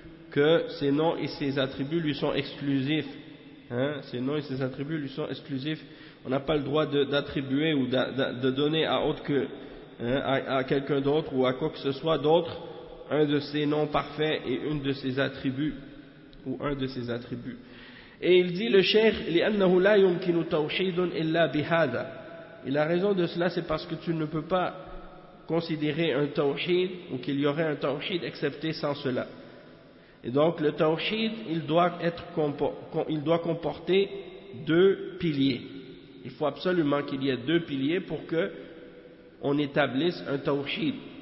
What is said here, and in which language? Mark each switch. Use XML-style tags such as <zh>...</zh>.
<fr>Que ses noms et ses attributs lui sont exclusifs. Hein? Ses noms et ses attributs lui sont exclusifs. On n'a pas le droit d'attribuer ou de donner à autre que à quelqu'un d'autre ou à quoi que ce soit d'autre un de ses noms parfaits et une de ses attributs ou un de ses attributs. Et il dit le cheikh</fr> <ar>لأنه لا يمكن توحيد إلا بهذا.</ar> <fr>Et la raison de cela, c'est parce que tu ne peux pas considérer un tawhid ou qu'il y aurait un tawhid excepté sans cela. Et donc le tawhid, il doit comporter deux piliers. Il faut absolument qu'il y ait deux piliers pour que on établisse un tawhid.</fr>